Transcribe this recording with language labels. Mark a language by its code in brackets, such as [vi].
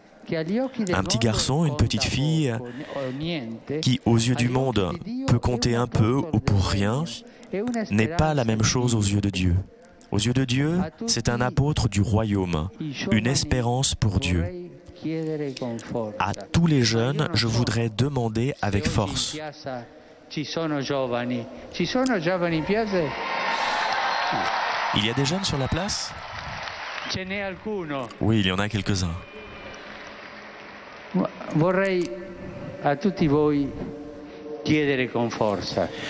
[fr] Un petit garçon, une petite fille, qui aux yeux du monde peut compter un peu ou pour rien, n'est pas la même chose aux yeux de Dieu. Aux yeux de Dieu, c'est un apôtre du royaume, une espérance pour Dieu. À tous les jeunes, je voudrais demander avec force. [it] Ci sono giovani in piazza? [fr] Il y a des jeunes sur la place? [it] Ce n'è alcuno. [fr] Oui, il y en a quelques-uns. [it] Vorrei a tutti voi chiedere con forza.